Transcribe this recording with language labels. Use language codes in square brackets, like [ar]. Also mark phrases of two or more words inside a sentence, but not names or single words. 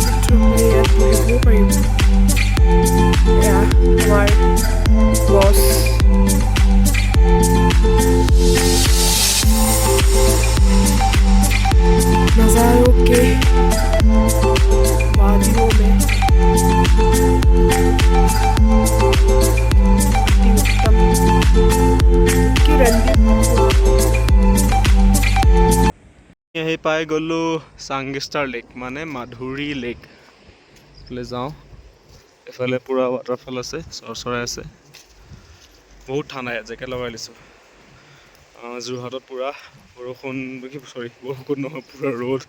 [as] আপুনি ইয়াত বহিবও পাৰিব। এয়া আমাৰ বছ। [hi] नज़ारों के वादियों में उत्तम किरण [as] আহি পাই গ'লোঁ চাংগিষ্টাৰ লেক মানে মাধুৰী লেক। এইফালে যাওঁ, এইফালে পূৰা ৱাটাৰফল আছে, চৰাই আছে। বহুত ঠাণ্ডা ইয়াত, জেকেট লগাই লৈছোঁ। যোৰহাটত পূৰা বৰষুণ বৰষুণ নহয়, পূৰা ৰ'দ।